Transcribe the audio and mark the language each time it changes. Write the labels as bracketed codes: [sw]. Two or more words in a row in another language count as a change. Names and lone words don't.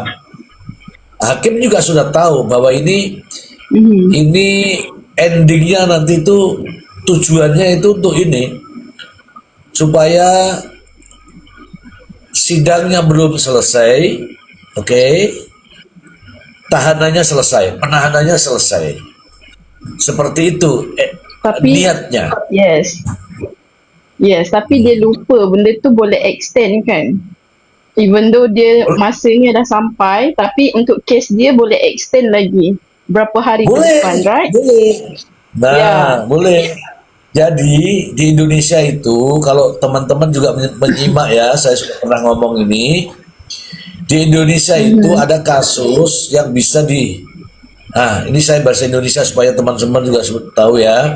[id] Hakim juga sudah tahu bahwa ini endingnya nanti itu tujuannya itu untuk ini, supaya sidangnya belum selesai, oke, tahanannya selesai, penahanannya selesai, seperti itu Tapi niatnya. yes, [ms] tapi dia lupa benda tu boleh extend kan. [en] Even though [ms] dia masanya dah sampai, tapi untuk kes dia boleh extend lagi berapa hari ke Boleh, depan, right? boleh. Nah, Ya. boleh. [id] Jadi di Indonesia itu, kalau teman-teman juga menyimak ya, saya sudah pernah ngomong ini, di Indonesia itu ada kasus yang bisa nah ini saya bahasa Indonesia supaya teman-teman juga tahu ya.